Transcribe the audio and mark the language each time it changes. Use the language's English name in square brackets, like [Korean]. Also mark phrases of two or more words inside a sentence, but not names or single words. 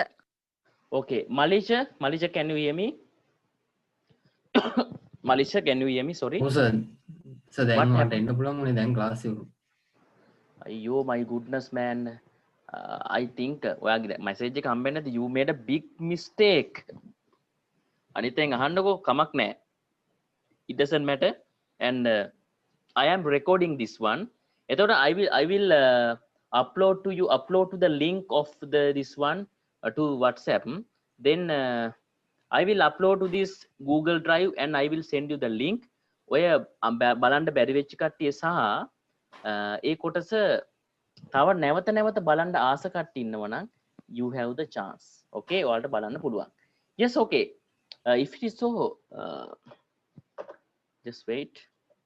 [English] Okay. Malisha, can you hear me? Malisha, can you hear me? Sorry. Oh, sir. So then What what happened? end up long then class you. Oh my goodness, man. I think [Sinhala] message එක [English] you made a big mistake. [Sinhala] අනිතෙන් අහන්නකෝ කමක් නැහැ. [English] It doesn't matter. And I am recording this one. එතකොට I will upload to the link of this one to WhatsApp. Then I will upload to this Google Drive and I will send you the link. [Sinhala] ඔය බලන්න බැරි වෙච්ච කට්ටිය සහ ඒ කොටස තව නැවත බලන්න ආස කට්ටිය ඉන්නවා නම් [English] you have the chance. [Sinhala] Okay, ඔයාලට බලන්න පුළුවන්. [English] Yes, okay. If it is so, just wait.